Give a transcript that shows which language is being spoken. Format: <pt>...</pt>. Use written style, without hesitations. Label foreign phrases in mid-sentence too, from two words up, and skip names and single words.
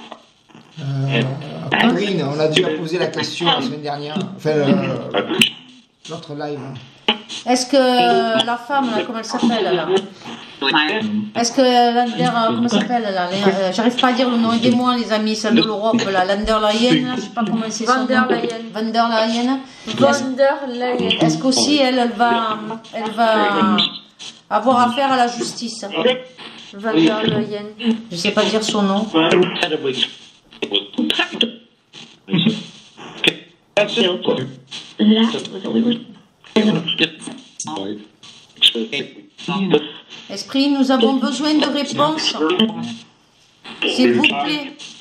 <fr>Catherine, on a déjà posé la question la semaine dernière. Enfin, L'autre live. Est-ce que la femme, là, comment elle s'appelle là? Est-ce que Lander, comment elle s'appelle là? J'arrive pas à dire le nom, aidez-moi les amis, celle de l'Europe, là, Lander Leyen, là, je sais pas comment c'est son nom. Van der Leyen. Van der Leyen. Van der Leyen. Est-ce qu'aussi elle va avoir affaire à la justice? Van der Leyen. Je sais pas dire son nom. Esprit, nous avons besoin de réponses. S'il vous plaît.</fr>